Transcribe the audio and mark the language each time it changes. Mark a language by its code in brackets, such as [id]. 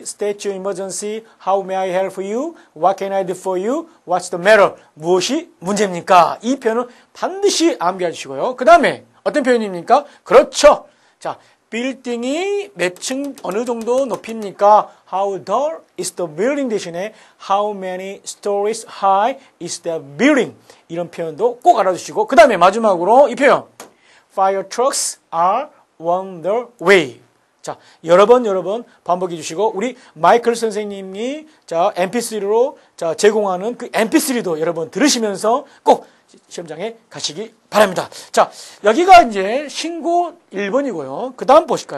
[en] State your emergency. How may I help you? What can I do for you? What's the matter? [ko] 무엇이 문제입니까? 이 표현은 반드시 암기해 주시고요. 그 다음에 어떤 표현입니까? 그렇죠. 자, 빌딩이 몇 층 어느 정도 높입니까? [en] How tall is the building [ko] 대신에 [en] How many stories high is the building? [ko] 이런 표현도 꼭 알아두시고 그 다음에 마지막으로 이 표현 [en] Fire trucks are on the way. [ko] 자, 여러 번 반복해 주시고, 우리 마이클 선생님이, 자, MP3로, 자, 제공하는 그 MP3도 여러분 들으시면서 꼭 시험장에 가시기 바랍니다. 자, 여기가 이제 신고 1번이고요. 그 다음 보실까요?